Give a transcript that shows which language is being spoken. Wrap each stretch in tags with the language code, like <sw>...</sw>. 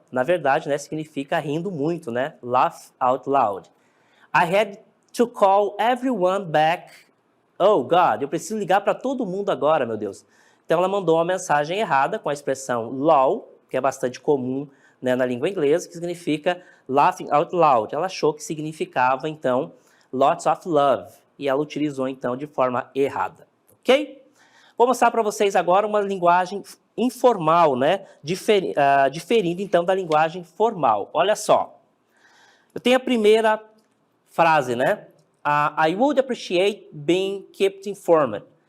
<pt>Na verdade, né, significa rindo muito, né?</pt> <en>Laugh out loud. I had to call everyone back. Oh God,</en> <pt>eu preciso ligar para todo mundo agora, meu Deus. Então ela mandou uma mensagem errada com a expressão LOL, que é bastante comum, né, na língua inglesa, que significa</pt> <en>laughing out loud.</en> <pt>Ela achou que significava então</pt> <en>lots of love</en> <pt>e ela utilizou então de forma errada, ok? Vou mostrar para vocês agora uma linguagem informal, né, diferindo então da linguagem formal. Olha só, eu tenho a primeira frase, né?</pt> <en>I would appreciate being kept informed.</en>